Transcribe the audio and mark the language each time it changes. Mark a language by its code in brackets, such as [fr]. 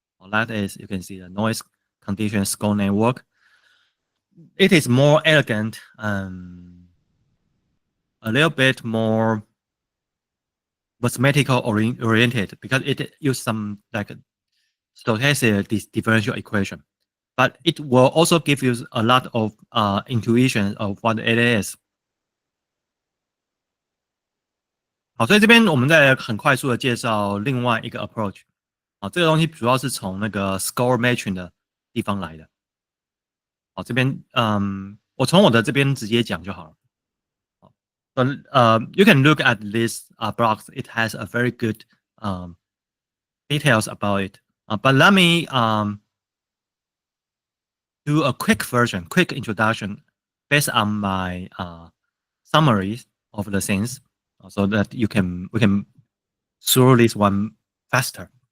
[en] That is, you can see the noise condition score network. It is more elegant and a little bit more mathematical oriented because it uses some like stochastic differential equation, but it will also give you a lot of intuition of what it is. [zh] 好，所以这边我们再很快速的介绍另外一个 approach。好，这个东西主要是从那个 score matching 的地方来的。好，这边我从我的这边直接讲就好了。 [en] You can look at this blocks. It has a very good details about it. But let me do a quick version, quick introduction based on my summaries of the things, so that we can through this one faster.